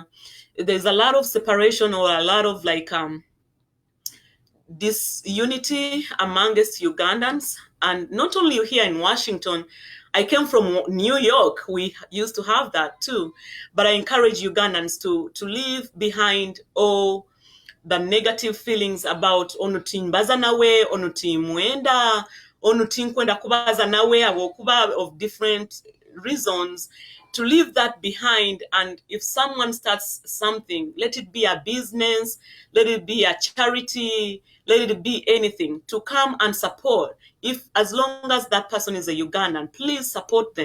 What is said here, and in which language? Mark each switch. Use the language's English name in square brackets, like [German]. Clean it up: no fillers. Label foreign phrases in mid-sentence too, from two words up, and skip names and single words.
[English] There's a lot of separation or a lot of disunity amongst Ugandans, and not only here in Washington. I came from New York. We used to have that too. But I encourage Ugandans to leave behind all the negative feelings about [Nyoro] onutimbaza nawe, onutimwenda, onutinkwenda kubaza nawe, awokuba [English] of different reasons, to leave that behind. And if someone starts something, let it be a business, let it be a charity, let it be anything, to come and support. If, as long as that person is a Ugandan, please support them.